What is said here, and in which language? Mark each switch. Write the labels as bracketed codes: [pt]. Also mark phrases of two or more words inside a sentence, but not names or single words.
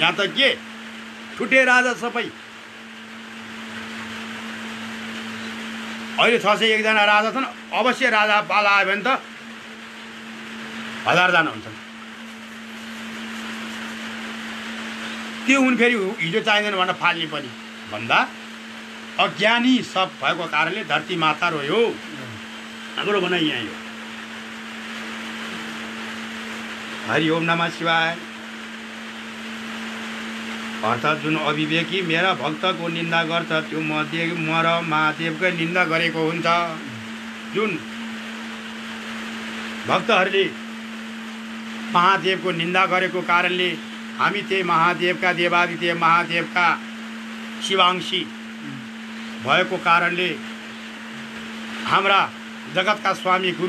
[ne] यहाँ त के ठुटे राजा सबै, अहिले 601 जना राजा छन्, अवश्य राजा पाला आयो भने त 1000 जना हुन्छन्। त्यो हुन् फेरि हिजो चाहिँदैन भनेर फाल्ने पनि भन्दा अज्ञानी सब भएको कारणले धरती माता रोयो। हाम्रो भनाइ यहाँ यो। [sa] हरि ओम नमः शिवाय। [ne] अर्थात् जुन अविवेकी मेरा भक्तको निन्दा गर्छ त्यो म र महादेवकै निन्दा गरेको हुन्छ। जुन भक्तहरूले महादेवको निन्दा गरेको कारणले हामी त्यही महादेवका देवादिदेव महादेवका शिवांशी भएको कारणले हाम्रा जगतका स्वामी गुरु